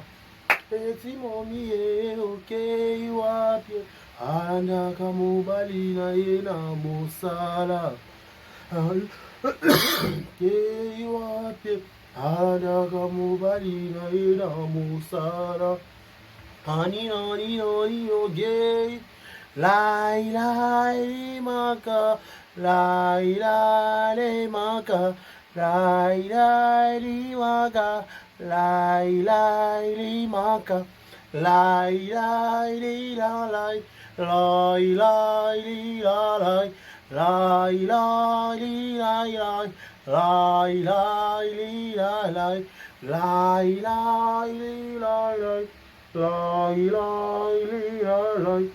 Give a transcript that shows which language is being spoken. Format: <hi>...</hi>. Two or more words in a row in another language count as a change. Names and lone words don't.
<ln>Petit momi okay wapi alandaka mobali na ye na mosala. Okay wapi alandaka mobali na ye na mosala. Ani okay. Lai lai maka, lai lai maka, lai lai maka, lai lai maka, lai lai la lai, lai lai la lai, lai lai la lai, lai lai la lai, lai lai la lai, lai lai la lai.</ln>